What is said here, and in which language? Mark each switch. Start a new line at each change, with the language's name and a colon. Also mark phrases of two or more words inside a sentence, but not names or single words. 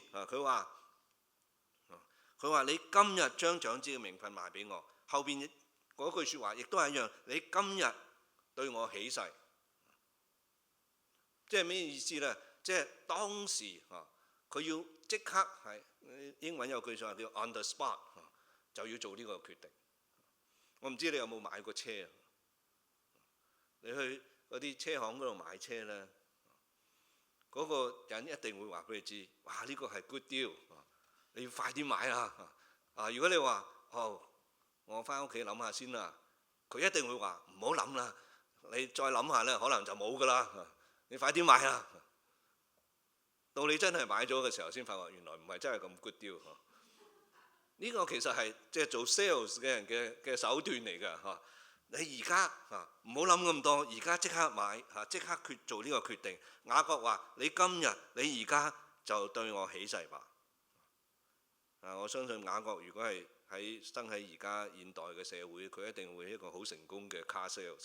Cantonese: 佢話你今日將長子嘅名分賣俾我，後邊嗰句説話亦都係一樣，你今日對我起誓。即係咩意思呢？即係當時佢要即刻係英文有句説話叫
English: on the spot，
Cantonese: 就要做呢個決定。我唔知你有冇買過車？你去嗰啲車行嗰度買車呢，嗰個人一定會話俾你知，哇！呢個係
English: good deal，
Cantonese: 你要快啲買啦。如果你話我翻屋企諗下先啦，佢一定會話唔好諗啦，你再諗下呢，可能就冇㗎啦。你快啲買啦！到你真係買咗嘅時候，先發覺原來唔係真係咁
English: good deal。
Cantonese: 呢個其實係即係做 sales 嘅人嘅手段嚟㗎。你而家唔好諗咁多，而家即刻買即刻做呢個決定。雅各話：你今日你而家就對我起誓吧。我相信雅各如果係生喺而家現代嘅社會，佢一定會一個好成功嘅
English: car sales。